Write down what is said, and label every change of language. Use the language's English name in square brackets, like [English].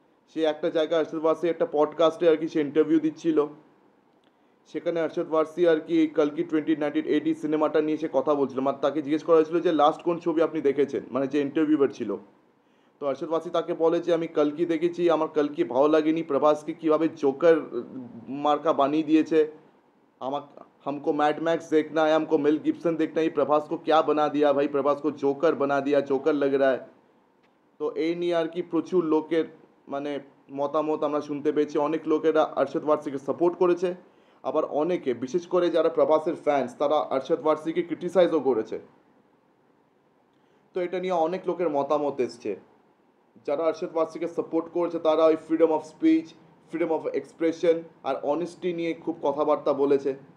[Bangla] সে একটা জায়গায় আরশাদ ওয়ারসি একটা পডকাস্টে আর কি সে ইন্টারভিউ দিচ্ছিল, সেখানে আরশাদ ওয়ারসি আর কি কালকি 2080 সিনেমাটা নিয়ে সে কথা বলছিল, মানে তাকে জিজ্ঞেস করা হয়েছিল যে লাস্ট কোন ছবি আপনি দেখেছেন, মানে যে ইন্টারভিউয়ার ছিল। তো আরশাদ ওয়ারসি তাকে বলে যে আমি কালকি দেখেছি, আমার কালকি ভালো লাগেনি, প্রভাসকে কীভাবে জোকার মার্কা বানিয়ে দিয়েছে। [Hindi] हम हमको मैड मैक्स देखना है, हमको मेल गिब्सन देखना है, ये प्रभास को क्या बना दिया भाई, प्रभास को जोकर बना दिया, जोकर लग रहा है। [Bangla] তো এই নিয়ে আর কি প্রচুর লোকের মানে মতামত আমরা শুনতে পেয়েছি। অনেক লোকেরা আরশাদ ওয়ারসিকে সাপোর্ট করেছে, আবার অনেকে বিশেষ করে যারা প্রভাসের ফ্যান্স তারা আরশাদ ওয়ারসিকে ক্রিটিসাইজও করেছে। তো এটা নিয়ে অনেক লোকের মতামত এসছে। যারা আরশাদ ওয়ারসিকে সাপোর্ট করেছে তারা ওই freedom of speech, freedom of expression আর honesty নিয়ে খুব কথাবার্তা বলেছে।